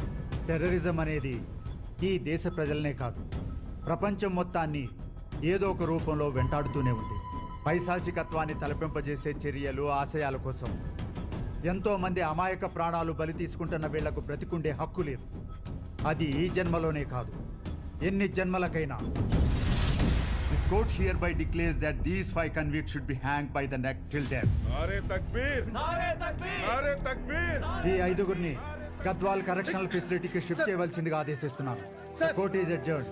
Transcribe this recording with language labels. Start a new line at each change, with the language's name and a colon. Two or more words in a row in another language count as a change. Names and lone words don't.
Telugu: టెర్రరిజం అనేది ఈ దేశ ప్రజలనే కాదు, ప్రపంచం మొత్తాన్ని ఏదో ఒక రూపంలో వెంటాడుతూనే ఉంది. పైశాచికత్వాన్ని తలపింపజేసే చర్యలు, ఆశయాల కోసం ఎంతోమంది అమాయక ప్రాణాలు బలి తీసుకుంటున్న వీళ్లకు బ్రతికుండే హక్కు లేదు. అది ఈ జన్మలోనే కాదు, ఎన్ని జన్మలకైనా.
English: This court hereby declares that these 5 convicts should be hanged by the neck till death.
Urdu: نعرۂ تکبیر! نعرۂ تکبیر! نعرۂ تکبیر!
Telugu: ఈ 5గురిని గద్వాల్
English: correctional facilityki
Telugu: షిఫ్ట్ చేయవలసిందిగా ఆదేశిస్తున్నాను.
English: Court is adjourned.